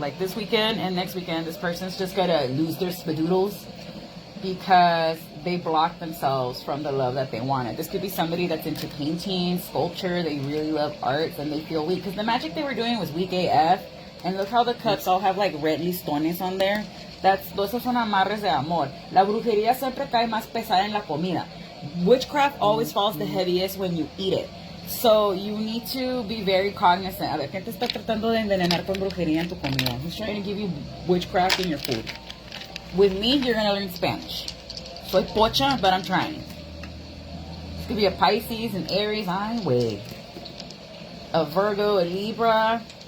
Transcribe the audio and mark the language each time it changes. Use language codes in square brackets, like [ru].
[en] Like this weekend and next weekend, this person's just going to lose their spadoodles because they blocked themselves from the love that they wanted. This could be somebody that's into painting, sculpture. They really love arts and they feel weak. Because the magic they were doing was weak AF. And look how the cups all have like red listones on there. [es] Esos son amarres de amor. La brujería siempre cae más pesada en la comida. [en] Witchcraft always falls the heaviest when you eat it. So you need to be very cognizant. [es] A ver, ¿quién te está tratando de envenenar con brujería en tu comida? [en] Who's trying to give you witchcraft in your food? With me, you're going to learn Spanish. [es] Soy pocha, [en] but I'm trying. This could be a Pisces, an Aries, [es] ay, wey. [en] A Virgo, a Libra.